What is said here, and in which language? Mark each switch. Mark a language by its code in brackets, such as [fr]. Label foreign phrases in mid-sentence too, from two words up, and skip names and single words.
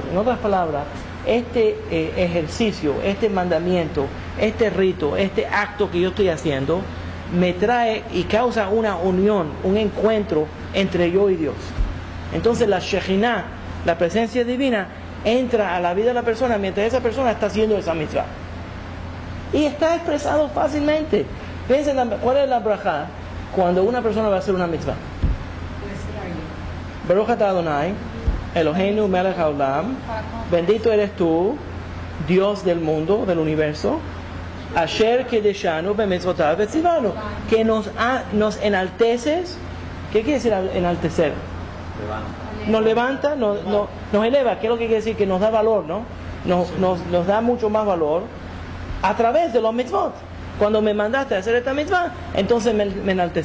[es] En otras palabras, este ejercicio, este mandamiento, este rito, este acto que yo estoy haciendo, me trae y causa una unión, un encuentro entre yo y Dios. Entonces la Shekhinah, la presencia divina, entra a la vida de la persona mientras esa persona está haciendo esa mitzvah. Y está expresado fácilmente. Piensen, ¿cuál es la brajá cuando una persona va a hacer una mitzvah? [he] ברוך אתה אדני, אלהינו מלך העולם, [es] bendito eres tú, Dios del mundo, del universo, [he] אשר קדשנו במצותיו וצונו, [es] que nos enalteces. ¿Qué quiere decir enaltecer? Nos levanta, nos eleva. ¿Qué es lo que quiere decir? Que nos da valor, ¿no? Nos da mucho más valor a través de los mitzvot. Cuando me mandaste a hacer esta mitzvah, entonces me enalteciste.